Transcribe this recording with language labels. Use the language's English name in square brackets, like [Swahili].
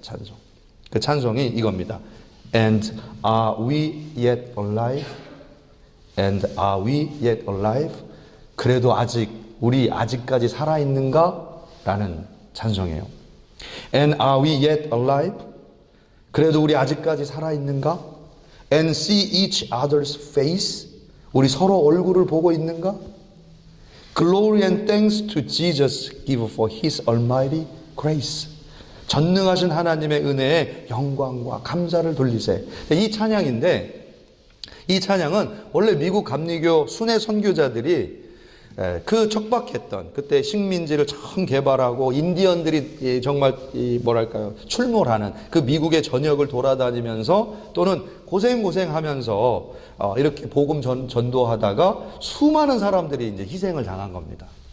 [Korean] 찬송. 그 찬송이 이겁니다. [English] And are we yet alive? And are we yet alive? [Korean] 그래도 우리 아직까지 살아있는가? 라는 찬송이에요. [English] And are we yet alive? [Korean] 그래도 우리 아직까지 살아있는가? [English] And see each other's face? [Korean] 우리 서로 얼굴을 보고 있는가? [English] Glory and thanks to Jesus give for His almighty grace. [Korean] 전능하신 하나님의 은혜에 영광과 감사를 돌리세. 이 찬양인데 이 찬양은 원래 미국 감리교 순회 선교자들이 그 척박했던 그때 식민지를 처음 개발하고 인디언들이 정말 뭐랄까요 출몰하는 그 미국의 전역을 돌아다니면서 또는 고생하면서 이렇게 복음 전도하다가 수많은 사람들이 이제 희생을 당한 겁니다.